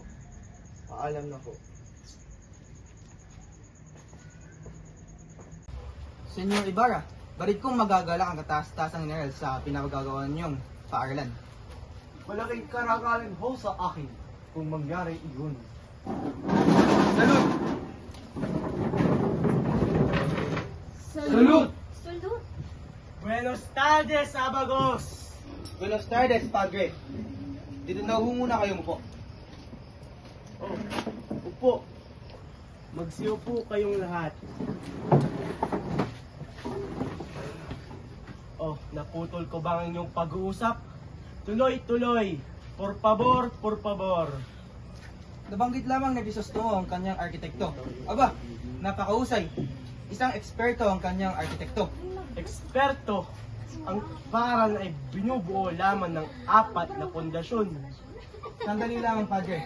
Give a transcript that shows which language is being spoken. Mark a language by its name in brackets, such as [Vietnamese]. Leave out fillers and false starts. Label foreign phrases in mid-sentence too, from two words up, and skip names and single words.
[Filipino] Paalam na po. Senyor Ibarra, barit kong magagalak ang kataas-tasang general sa pinapagagawa niyong paaralan. Malaking karangalan ho sa akin kung mangyari iyon. Salud! Salud! [Spanish] Buenos tardes, Abagos! Buenos tardes, Padre. [Filipino] Dito na ho muna kayo po. Oh, upo. Magsiupo kayong lahat. Oh, naputol ko ba ang inyong pag-uusap? Tuloy-tuloy. [Spanish] Por favor, por favor. [Filipino] Nabanggit lamang ni Crisostomo ang kanyang arkitekto. Aba, napakausay. Isang eksperto ang kanyang arkitekto. Eksperto. Ang paran ay binubuo lamang ng 4 na pundasyon. Sandali lamang, Padre.